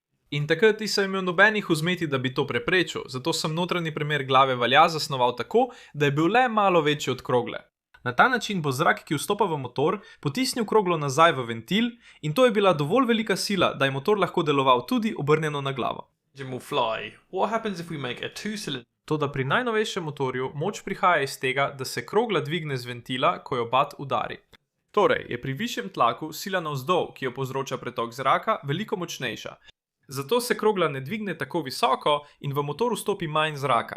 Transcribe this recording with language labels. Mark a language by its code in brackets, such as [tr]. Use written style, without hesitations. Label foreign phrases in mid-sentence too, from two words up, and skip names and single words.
[sl] In takrat nisem imel nobenih vzmeti, da bi to preprečil, zato sem notranji premer glave valja zasnoval tako, da je bil le malo večji od krogle. Na ta način bo zrak, ki vstopa v motor, potisnil kroglo nazaj v ventil in to je bila dovolj velika sila, da je motor lahko deloval tudi obrnjeno na glavo. [en] Will fly. What happens if we make a two-cylinder? [sl] Toda pri najnovejšem motorju moč prihaja iz tega, da se krogla dvigne z ventila, ko jo bat udari. Torej je pri višjem tlaku sila navzdol, ki jo povzroča pretok zraka, veliko močnejša. Zato se krogla ne dvigne tako visoko in v motor vstopi manj zraka.